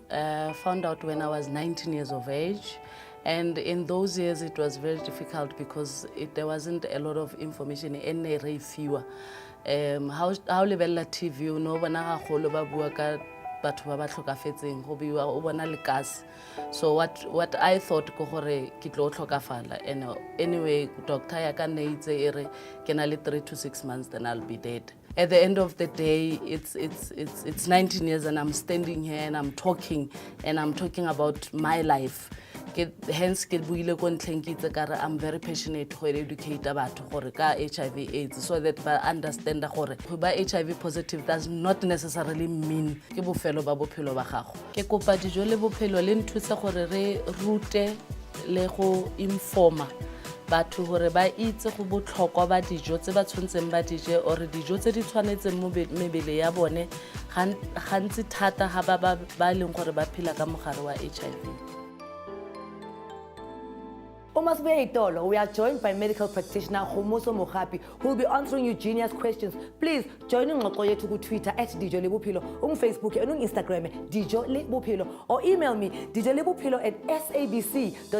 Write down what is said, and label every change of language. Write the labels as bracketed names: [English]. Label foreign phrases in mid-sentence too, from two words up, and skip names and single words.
[English] Found out when I was 19 years of age. And in those years, it was very difficult because there wasn't a lot of information in a very few. How level TV, you know, so what I thought and anyway [Tswana] doctor ya ka neitse ere ke na le [English] 3 to 6 months then I'll be dead. At the end of the day, it's 19 years and I'm standing here and I'm talking about my life. Hence I'm very passionate to educate about HIV AIDS so that I understand that HIV positive does not necessarily mean [Tswana] ke bofelo ba bophelo ba gago. Ke kopa Dijo Le Bophelo le nthusa gore re rute le go informa batho gore ba itse go botlhokwa ba dijo tse ba tshwantseng ba dije or dijo tse di tshwanetseng mo mebele ya bone gantsi thata ha ba leng gore ba phela ka mogare wa HIV. [English] We are joined by medical practitioner Kgomotso Mogapi, who will be answering Eugenia's questions. Please join in on Twitter at Dijo Le Bophelo, on Facebook and on Instagram Dijo Le Bophelo, or email me dijolebophelo at sabc.co.za.